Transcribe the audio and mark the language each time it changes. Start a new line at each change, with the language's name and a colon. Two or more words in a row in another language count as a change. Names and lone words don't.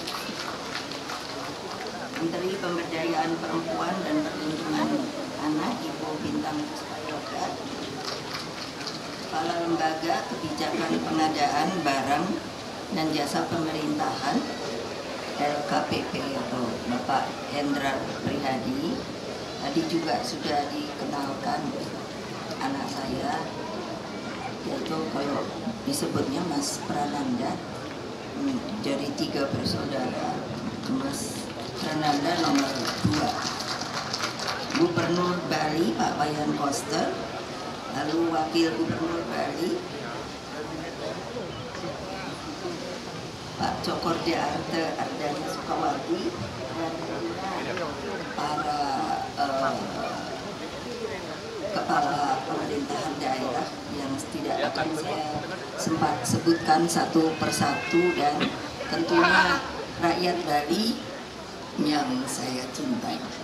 Indonesian: Menteri Pemberdayaan Perempuan dan Perlindungan Anak Ibu Bintang Puspayoga, Kepala Lembaga Kebijakan Pengadaan Barang dan Jasa Pemerintahan LKPP atau Bapak Hendra Prihadi. Tadi juga sudah dikenalkan anak saya, yaitu kalau disebutnya Mas Prananda, dari 3 bersaudara. Mas Prananda nomor 2, Gubernur Bali Pak Wayan Koster, lalu Wakil Gubernur Bali Pak Cokorda Ardana Sukawati, dan para kepala pemerintahan daerah yang tidak akan saya sempat sebutkan satu persatu, dan tentunya rakyat Bali yang saya cintai.